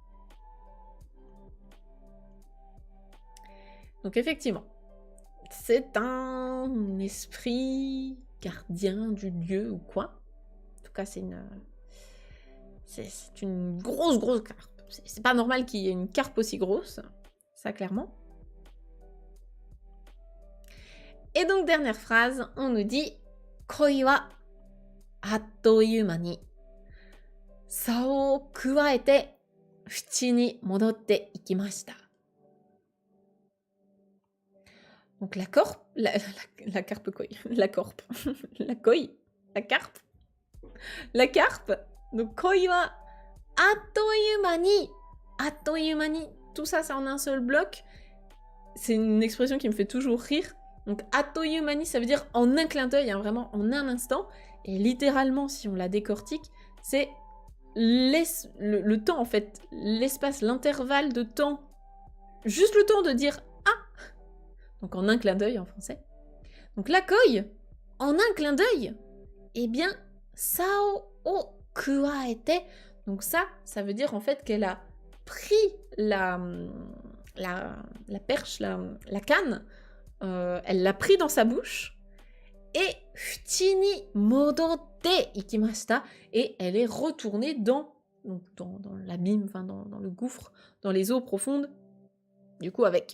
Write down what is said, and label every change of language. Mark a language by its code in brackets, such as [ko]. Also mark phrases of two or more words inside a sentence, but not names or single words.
[fr] Donc effectivement, c'est un esprit gardien du lieu ou quoi. En tout cas, c'est une grosse carpe. C'est pas normal qu'il y ait une carpe aussi grosse, ça clairement. Et donc, dernière phrase, on nous dit [ja] 鯉はあっという間に竿を咥えて淵に戻って行きました. [fr] Donc la carpe, la carpe koi, la carpe, la koi, la carpe, la carpe. [ja] Donc 鯉はあっという間に, [fr] tout ça c'est en un seul bloc. C'est une expression qui me fait toujours rire. Donc [ja] あっという間に, [fr] ça veut dire en un clin d'œil, hein, vraiment en un instant. Et littéralement, si on la décortique, c'est le temps en fait, l'espace, l'intervalle de temps, juste le temps de dire ah. Donc en un clin d'œil en français. Donc la koi, en un clin d'œil, eh bien, [ja] 竿を咥えて. [fr] Donc ça veut dire en fait qu'elle a pris la perche, la canne, elle l'a pris dans sa bouche, et [ja] 淵に戻って行きました, [fr] et elle est retournée dans l'abîme, enfin dans le gouffre, dans les eaux profondes, du coup avec.